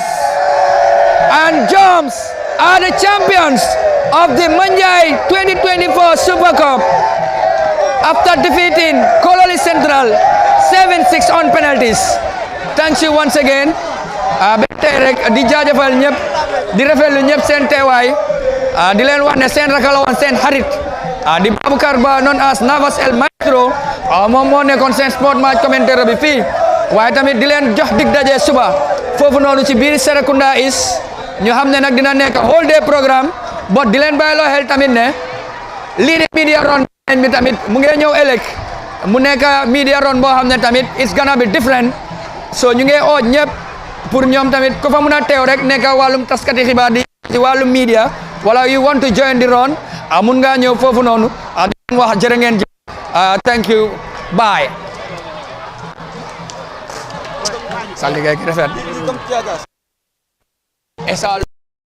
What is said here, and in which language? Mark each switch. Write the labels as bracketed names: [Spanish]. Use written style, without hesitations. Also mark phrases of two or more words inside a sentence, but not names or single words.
[English] And Johm's are the champions of the Manjai 2024 Super Cup after defeating Kololi Central 7-6 on penalties. Thank you once again. [Wolof] Di jaajëfal ñëpp di rafetlu ñëpp seen teewaay di leen wax ne seen rakk la woon seen xarit di Baboucarr Ba [English] known as [Wolof] Navas El Maestro moom moo nekkoon seen [English] sport match [Wolof] commentaire bi fii waaye tamit di leen jox dig daje suba foofu noonu ci biir Serekunda East ñu xam ne nag dina nekk [English] whole day [Wolof] programme bot di leen bàyyiloo xel tamit ne lii di [English] media run [Wolof] bi tamit mu ngi ñëw ëllëg mu nekk [English] media run [Wolof] boo xam ne tamit [English] it's gonna be different [Wolof] so ñu ngi ooj ñëpp pour ñoom tamit ku fa mun a teew rek nekk wàllum taskati xibaar di wàllum media wala [English] you want to join the run [Wolof] mun ngaa ñëw foofu noonu di wax jërë ngeen jëf [English] thank you bye [Wolof] sa liggéey gi rafet. Esa